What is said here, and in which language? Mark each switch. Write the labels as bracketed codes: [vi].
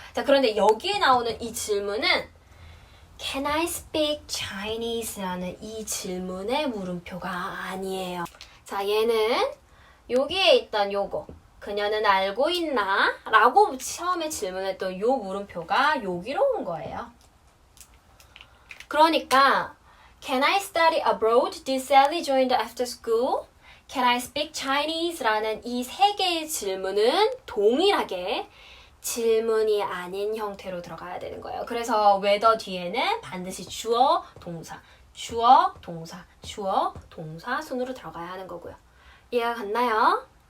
[ko] 자, 그런데 여기에 나오는 이 질문은 [en] Can I speak Chinese? [ko] 라는 이 질문의 물음표가 아니에요. 자, 얘는 여기에 있던 요거 그녀는 알고 있나? 라고 처음에 질문했던 요 물음표가 여기로 온 거예요. [en] 그러니까 Can I study abroad? Did Sally join the after school? Can I speak Chinese? [ko] 라는 이 세 개의 질문은 동일하게 질문이 아닌 형태로 들어가야 되는 거예요. 그래서 whether 뒤에는 반드시 주어, 동사, 주어, 동사, 주어, 동사 순으로 들어가야 하는 거고요. 이해가 갔나요?